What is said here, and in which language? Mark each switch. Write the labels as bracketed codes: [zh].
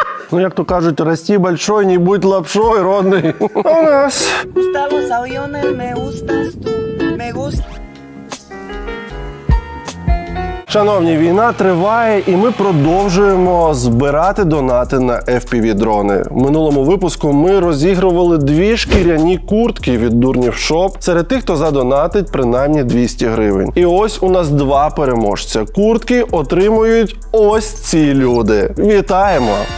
[uk] Ну, як то кажуть, [ru] расти большой, не будь лапшой, [uk] родний. У нас. [es] Gusta los aviones, me gustas tú, me gusta. [uk] Шановні, війна триває, і ми продовжуємо збирати донати на FPV-дрони. В минулому випуску ми розігрували 2 шкіряні куртки від Дурнів Шоп серед тих, хто задонатить принаймні 200 гривень. І ось у нас 2 переможця. Куртки отримують ось ці люди. Вітаємо!